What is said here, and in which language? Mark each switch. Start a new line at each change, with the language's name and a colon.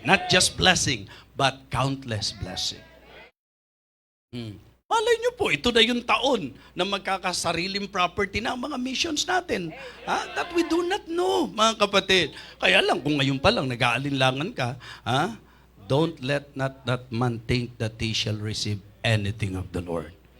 English: Not just blessing, but countless blessing.
Filipino: Malay nyo po, ito na yung taon na magkakasariling property na ang mga missions natin.
English: That we do not know,
Filipino: mga kapatid. Kaya lang, kung ngayon pa lang nag-aalinlangan ka,
English: don't let not that man think that he shall receive anything of the Lord.